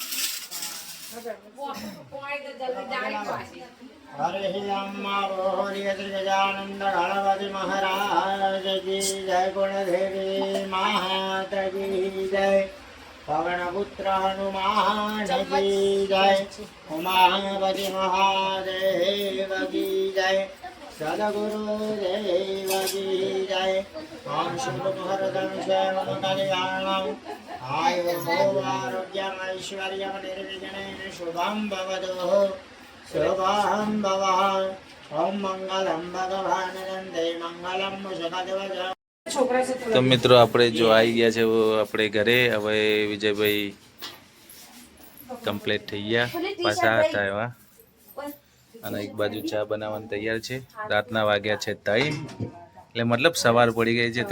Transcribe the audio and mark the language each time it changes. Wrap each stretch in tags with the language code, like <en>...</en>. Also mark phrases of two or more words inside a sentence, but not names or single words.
<hi>हरे गजानंद गणपति महाराज की जय गुण देवी माता की जय पवन पुत्र हनुमान की जय उमापति महादेव की जय सदगुरु देव की जय ओम</hi> <sa>शुभ मुहूर्तं क्षेमं कल्याणं आयुर्भोगारोग्यम् ऐश्वर्यं निर्विघ्नेन शुभं भवतु शुभं भवः ओम मंगलम भगवान नंदे मंगलम मुझकध्वज.</sa> <gu>તો મિત્રો આપણે જો આવી ગયા છે આપણે ઘરે. હવે વિજયભાઈ કમ્પ્લીટ થઈ ગયા, પાછા હતા એવા. અને એક બાજુ ચા બનાવવાની તૈયાર છે. રાતના વાગ્યા છે 3, એટલે મતલબ સવાર પડી ગઈ છે.</gu>